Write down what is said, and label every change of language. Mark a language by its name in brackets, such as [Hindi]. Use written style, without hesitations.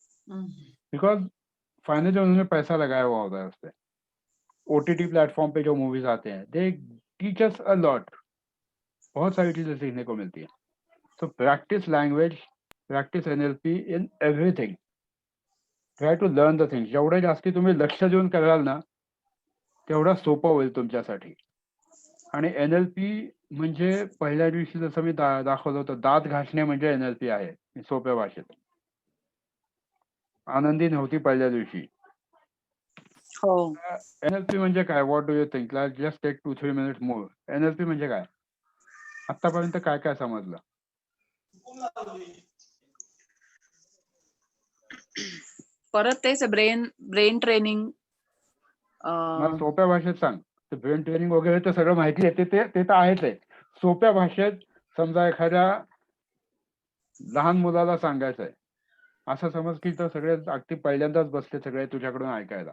[Hindi] Because finally उन्होंने पैसा लगाया हुआ होता है उस पर। OTT प्लेटफॉर्म पे जो मूवीज आते हैं, [English] They teach us a lot. [Hindi] बहुत सारी चीजें सीखने को मिलती है। [English] So practice language, practice NLP in everything. Try to learn the things. [Marathi] जेवढे जास्ती तुम्ही लक्ष देऊन कराल ना, तेवढं सोपं होईल तुमच्यासाठी. आणि NLP म्हणजे पहिल्या दिवशी जसं मी दाखवलं होतं, दात घासणे म्हणजे NLP आहे सोप्या भाषेत. आनंदी नव्हती पहिल्या दिवशी. हो. NLP म्हणजे काय? [English] What do you think? Just take 2-3 minutes more. NLP म्हणजे काय? [Marathi] आतापर्यंत काय काय समजलं? परत तेच ब्रेन ट्रेनिंग. मला सोप्या भाषेत सांग. ब्रेन ट्रेनिंग वगैरे तर सगळं माहिती आहे, ते तर आहेच आहे. सोप्या भाषेत समजा एखाद्या लहान मुलाला सांगायचं आहे, असं समज की तर सगळे अगदी पहिल्यांदाच बसले सगळे तुझ्याकडून ऐकायला.